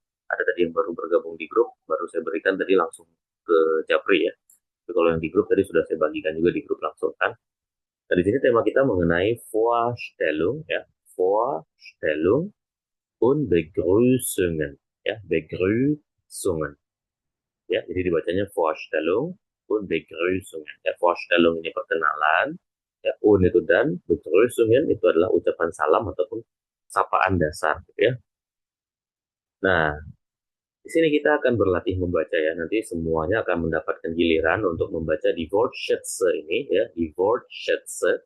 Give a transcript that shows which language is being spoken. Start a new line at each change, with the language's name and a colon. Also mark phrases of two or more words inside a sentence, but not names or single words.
Indonesian: Ada tadi yang baru bergabung di grup, baru saya berikan tadi langsung ke Japri ya. Tapi kalau yang di grup tadi sudah saya bagikan juga di grup langsung kan. Nah, di sini tema kita mengenai Vorstellung ya,
German: Vorstellung und Begrüßungen
Indonesian: ya, Begrüßungen ya. Jadi dibacanya
German: Vorstellung und Begrüßungen
Indonesian: ya. Vorstellung ini perkenalan ya, und itu dan, Begrüßungen itu adalah ucapan salam ataupun sapaan dasar gitu ya. Nah, di sini kita akan berlatih membaca ya. Nanti semuanya akan mendapatkan giliran untuk membaca di Wortschätze ini ya, di Wortschätze.